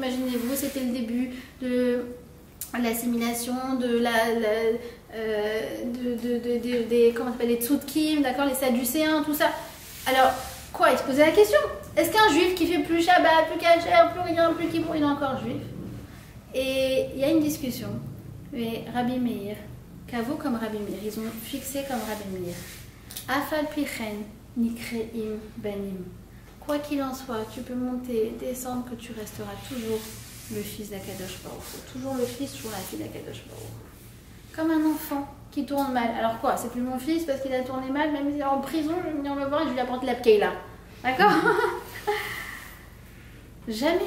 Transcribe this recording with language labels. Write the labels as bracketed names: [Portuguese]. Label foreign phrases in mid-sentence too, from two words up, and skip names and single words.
[French] Imaginez-vous, c'était le début de l'assimilation, des tzudkim, d'accord, les sadducéens, tout ça. Alors, quoi? Ils se posaient la question. Est-ce qu'un juif qui fait plus Shabbat, plus Kasher, plus rien, plus Kippour, il est encore juif? Et il y a une discussion. Mais Rabbi Meir, Kavo comme Rabbi Meir, ils ont fixé comme Rabbi Meir. [Hebrew] אף על פי כן נקראים בנים. [French] quoi qu'il en soit, tu peux monter, descendre, que tu resteras toujours le fils d'Akadosh Baruch Hu. Toujours le fils, toujours la fille d'Akadosh Baruch Hu. Comme un enfant qui tourne mal. Alors quoi, c'est plus mon fils parce qu'il a tourné mal, même s'il est en prison, je vais venir le voir et je lui apporte la pkeila. D'accord? Jamais.